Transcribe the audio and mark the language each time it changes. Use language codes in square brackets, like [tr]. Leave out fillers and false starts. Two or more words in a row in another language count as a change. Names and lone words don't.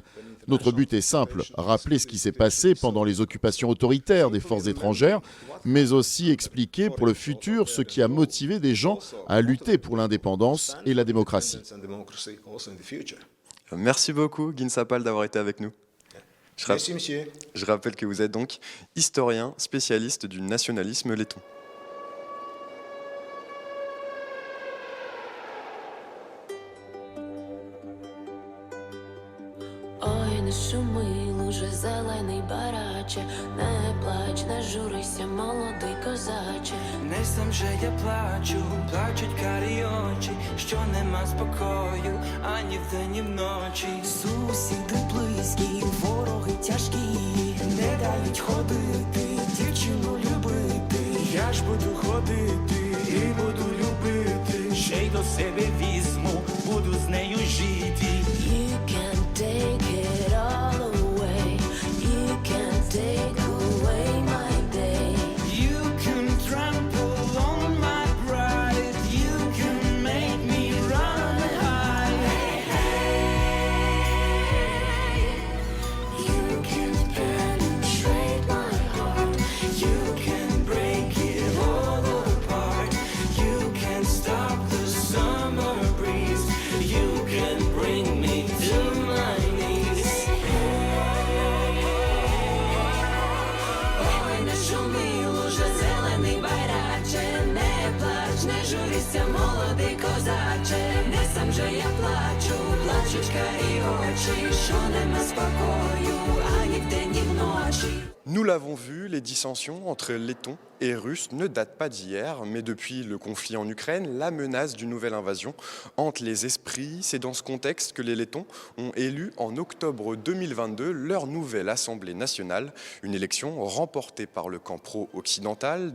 [fr] Notre but est simple, rappeler ce qui s'est passé pendant les occupations autoritaires des forces étrangères, mais aussi expliquer pour le futur ce qui a motivé des gens à lutter pour l'indépendance et la démocratie. Merci beaucoup, Guy Nsapal, d'avoir été avec nous. Merci, monsieur. Je rappelle que vous êtes donc historien, spécialiste du nationalisme letton. [uk] Не шуми, луже зелений бараче, не плач, не журися, молодий козаче. Не сам же я плачу, плачуть карі очі, що нема спокою, ані вдень, ні вночі. Сусіди близькі, вороги тяжкі, Не дають ходити, дівчину любити. Я ж буду ходити і буду любити. Ще й до себе візьму, буду з нею жити. [en] You can take it all away, you can take away my day. You can trample on my pride. You can make me run high. You can penetrate my heart, You can break it all apart. You can stop the summer breeze. You can bring me to my knees. [uk] ой, не шуми, луже зелений байраче, не плач, не журися, молодий козаче, не сам же я плачу, плачуть карі очі, що нема спокою, ані вдень, ні вночі. [fr] Nous l'avons vu, les dissensions entre Lettons et Russes ne datent pas d'hier, mais depuis le conflit en Ukraine, la menace d'une nouvelle invasion hante les esprits. C'est dans ce contexte que les Lettons ont élu en octobre 2022 leur nouvelle Assemblée nationale, une élection remportée par le camp pro-occidental.